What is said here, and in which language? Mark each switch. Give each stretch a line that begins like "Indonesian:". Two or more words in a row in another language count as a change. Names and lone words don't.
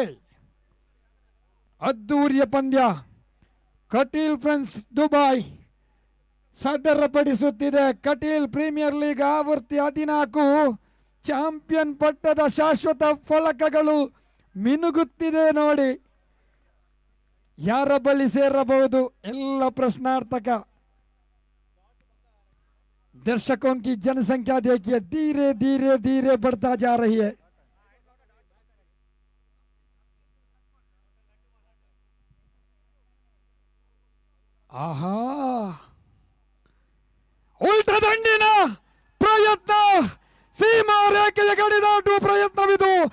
Kannada: ಅದ್ದೂರಿಯ ಪಂದ್ಯ ಕಟೀಲ್ ಫ್ರೆಂಡ್ಸ್ ದುಬೈ ಸದರಪಡಿಸುತ್ತಿದೆ. ಕಟೀಲ್ ಪ್ರೀಮಿಯರ್ ಲೀಗ್ ಆವೃತ್ತಿ 14 ಚಾಂಪಿಯನ್ ಪಟ್ಟದ ಶಾಶ್ವತ ಫಲಕಗಳು ಮಿನುಗುತ್ತಿದೆ ನೋಡಿ. ಯಾರ ಬಳಿ ಸೇರಬಹುದು? ಎಲ್ಲ ಪ್ರಶ್ನಾರ್ಥಕ.
Hindi: दर्शकों की जनसंख्या देखिए, धीरे धीरे धीरे बढ़ता जा रही है.
Kannada: ಆಹಾ, ಉಲ್ಟ ದಂಡಿನ ಪ್ರಯತ್ನ, ಸೀಮಾ ರೇಖೆಯ ಗಡಿ ದಾಟುವ ಪ್ರಯತ್ನವಿದು.